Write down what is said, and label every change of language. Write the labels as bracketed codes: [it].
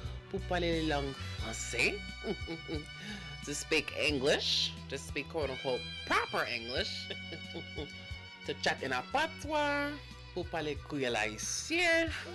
[fr] Pour parler la langue française. [en] To speak English. To speak quote-unquote proper English. To chat in a patois. [fr] Pour parler créole haïtien.